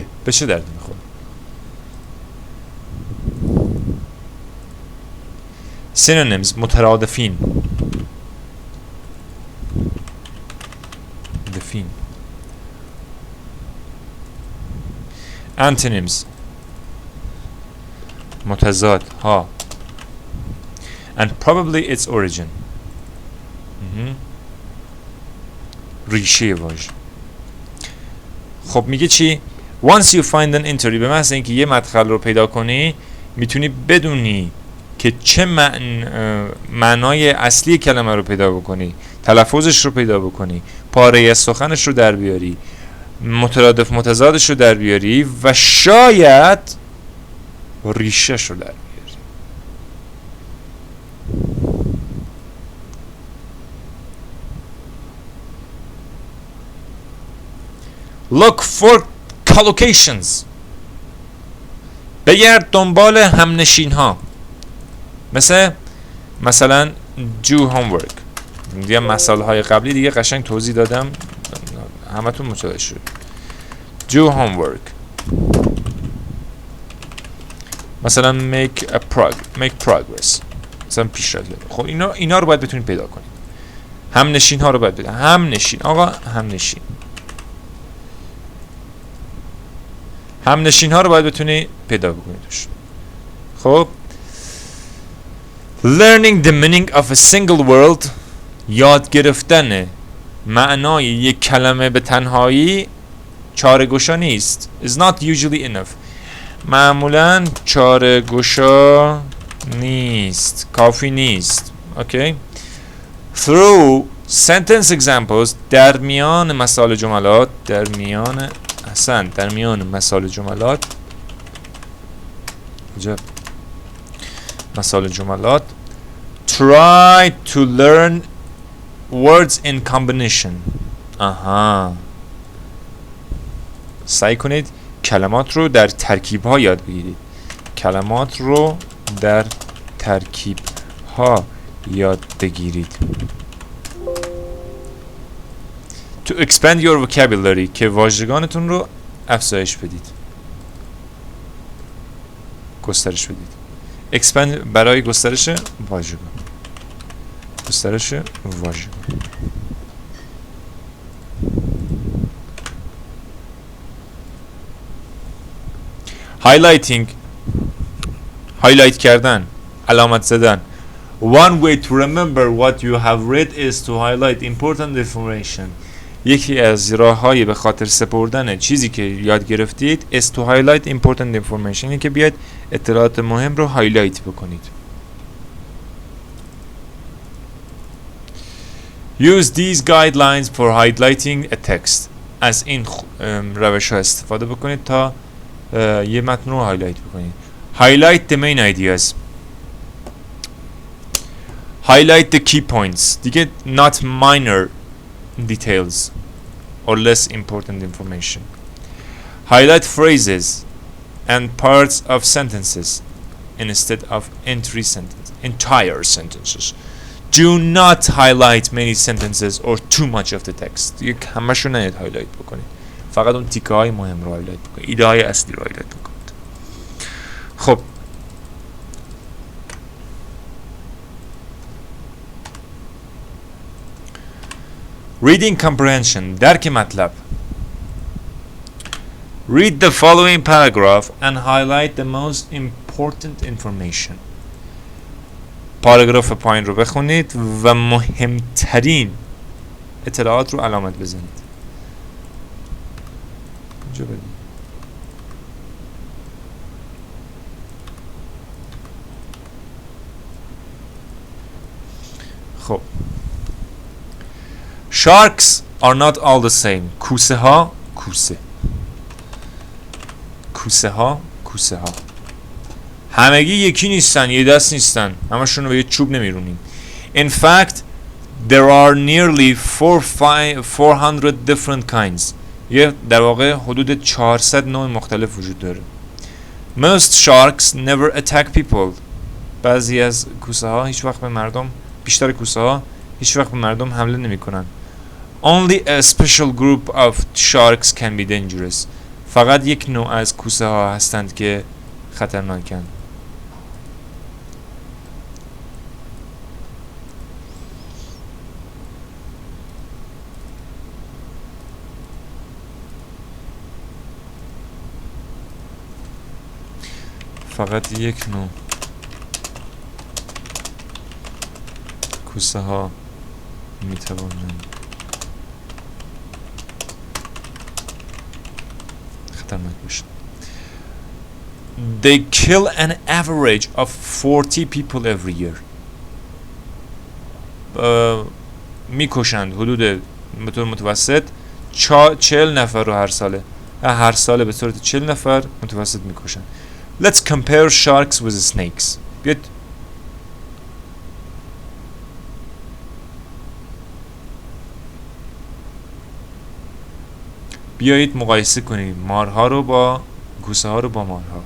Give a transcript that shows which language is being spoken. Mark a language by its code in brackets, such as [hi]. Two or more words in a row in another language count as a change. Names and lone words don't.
[fa] به چه دردی میخوره؟ synonyms، مترادفین. دفین. antonyms، متضاد ها. [en] and probably its origin، [fa] ریشه واژه. خب میگه چی؟ [en] once you find an entry، [fa] به محض اینکه یه مدخل رو پیدا کنی میتونی بدونی که چه معنای اصلی کلمه رو پیدا بکنی، تلفظش رو پیدا بکنی، پاره از سخنش رو در بیاری، مترادف متضادش رو در بیاری و شاید ریشهش رو در بیاری. [en] Look for collocations. [fa] بگرد دنبال همنشین ها. [en] مثلا do homework. [fa] دیگه مسائل های قبلی دیگه قشنگ توضیح دادم، همتون متوجه شد. [en] do homework. مثلا make progress. [fa] مثلا پیشرفت. خب اینا رو باید بتونید پیدا کنید. همنشین ها رو باید بدید. همنشین، آقا همنشین. همنشین ها رو باید بتونی پیدا بکنید. [en] خب learning the meaning of a single word، [fa] یاد گرفتن معنای یک کلمه به تنهایی چاره‌گشا نیست. [en] is not usually enough، [fa] معمولا چاره‌گشا نیست، کافی نیست. اوکی. [en] through sentence examples، [fa] در میان مثال جملات، در میان مثال جملات، مثال جملات، [en] try to learn words in combination. [fa] سعی کنید کلمات رو در ترکیب ها یاد بگیرید. کلمات رو در ترکیب ها یاد بگیرید. [en] To expand your vocabulary، [fa] که واژگانتون رو افزایش بدید. گسترش بدید. expand برای گسترش واژگان. گسترش واژگان. [en] highlighting highlight [fa] کردن، علامت زدن. [en] One way to remember what you have read is to highlight important information. [fa] یکی از راه‌های به خاطر سپردن چیزی که یاد گرفتید [en] is to highlight important information، [fa] اینه که بیاید اطلاعات مهم رو هایلایت بکنید. Use these guidelines for highlighting a text. از این روش ها استفاده بکنید تا یه متن رو هایلایت بکنید. [en] Highlight the main ideas. Highlight the key points. دیگه not minor details or less important information. Highlight phrases and parts of sentences instead of entire sentences. Do not highlight many sentences or too much of the text. [fa] دیگه همش رو نهید هایلایت بکنید. فقط اون تیکه های مهم رو هایلایت بکنید. ایده های اصلی رو هایلایت بکنید. خب [en] reading comprehension، [fa] درک مطلب. [en] Read the following paragraph and highlight the most important information. [fa] پاراگراف پایین رو بخونید و مهمترین اطلاعات رو علامت بزنید. اینجا بدید. [en] خب Sharks are not all the same. [fa] کوسه ها همگی یکی نیستن، یه دست نیستن، همشون رو به یه چوب نمیرونیم. [en] In fact there are nearly 400 different kinds. [fa] یه در واقع حدود 400 نوع مختلف وجود داره. [en] Most sharks never attack people. [fa] بعضی از کوسه ها هیچ وقت به مردم، بیشتر کوسه ها هیچ وقت به مردم حمله نمی کنن. [en] Only a special group of sharks can be dangerous. [fa] فقط یک نوع از کوسه ها هستند که خطرناکن. فقط یک نوع کوسه ها می توانند خطرناک باشند. [en] They kill an average of 40 people every year. [fa] میکشند حدود به طور متوسط 40 نفر رو هر ساله به صورت 40 نفر متوسط میکشند. [en] Let's compare sharks with snakes. [fa] بیایید مقایسه کنیم مارها رو با کوسه ها رو با مارها.